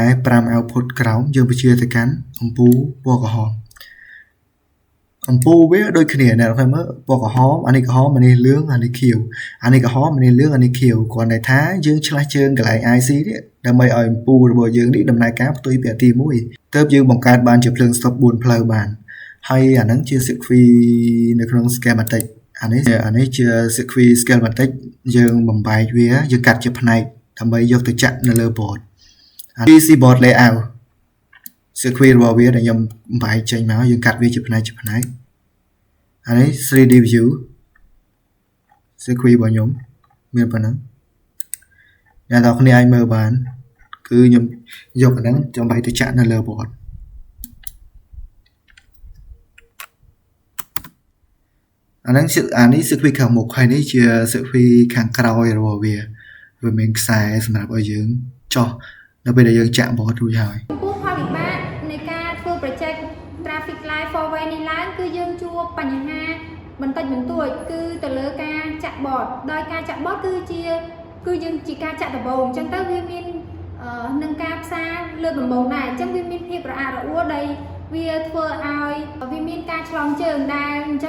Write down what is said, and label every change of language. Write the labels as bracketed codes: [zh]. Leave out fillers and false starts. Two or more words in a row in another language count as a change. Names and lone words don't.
[km] ក5 output ក្រោមយើងពជាទៅកាន់អំពូលពណ៌ក្រហមអំពូលវាដូចគ្នាអ្នកឃើញមើលពណ៌ក្រហមអានេះក្រហមអានេះលឿងអានេះខៀវអានេះក្រហមអានេះលឿងអានេះ ខៀវគ្រាន់តែថាយើងឆ្លាស់ជើងកន្លែង IC នេះដើម្បីឲ្យអំពូលរបស់យើងនេះដំណើរការផ្ទុយពីទី1ទើបយើងបង្កើតបានជាភ្លើង stop 4 ផ្លូវបានហើយអាហ្នឹងជា circuit នៅក្នុង schematic អានេះជា [en] circuit schematic [km] យើងបំបែកវាយើងកាត់ជាផ្នែកដើម្បីយកទៅចាក់នៅលើ [en] board PC board layout circuit [km] របស់វាដែលខ្ញុំបំបែកចេញមកយើងកាត់វាជាផ្នែកអានេះ [en] 3D view circuit [km] របស់ខ្ញុំមានប៉ុណ្ណឹងអ្នកនរគ្នាអាចមើលបានគឺខ្ញុំយកអាហ្នឹងចាំបែកទៅចាក់នៅលើ board អានេះ circuit ខាងមុខហើយនេះជា circuit ខាងក្រោយរបស់វាមានខ្សែសម្រាប់ឲ្យយើងចោះនៅពេលដែលយើងចាក់ board រួចហើយ ចំពោះផលវិបាកនៃការធ្វើ [en] project traffic light 4 way [km] នេះឡើងគឺយើងជួបបញ្ហាបន្តិចបន្តួចគឺទៅលើការចាក់ board ដោយការចាក់ board គឺជាគឺយើងជាការចាក់ដំបូងអញ្ចឹងទៅវាមាននឹងការផ្សារលើកដំបូងដែរអញ្ចឹងវាមានភាពរអាក់រអួលដែលវាធ្វើឲ្យវាមានការឆ្លងជើងដែលអញ្ចឹង